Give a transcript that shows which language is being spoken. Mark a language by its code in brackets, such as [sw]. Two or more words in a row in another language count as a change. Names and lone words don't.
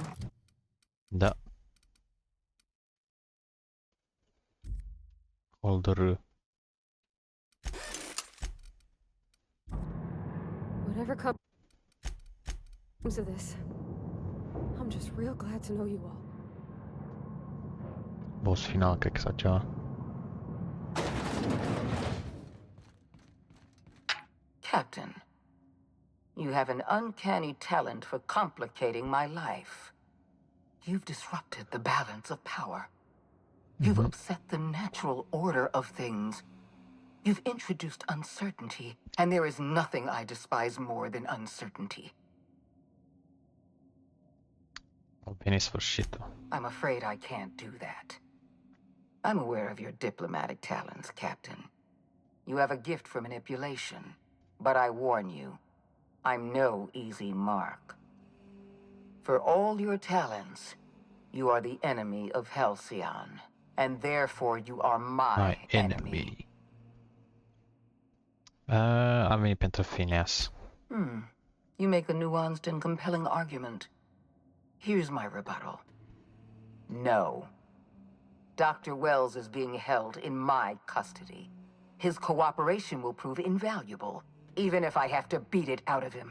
[ro] Da. Holder. [en] Whatever comes of this, I'm just real glad to know you all. [ro] Boss final, cred că sau ceva. [en] Captain, you have an uncanny talent for complicating my life. You've disrupted the balance of power. You've upset the natural order of things. You've introduced uncertainty, and there is nothing I despise more than uncertainty. [ro] A venit sfârșitul. [en] I'm afraid I can't do that. I'm aware of your diplomatic talents, Captain. You have a gift for manipulation, but I warn you, I'm no easy mark. For all your talents, you are the enemy of Halcyon, and therefore you are my enemy. [ro] Am venit pentru Phineas. [en] You make a nuanced and compelling argument. Here's my rebuttal. No. Dr. Wells is being held in my custody. His cooperation will prove invaluable, even if I have to beat it out of him.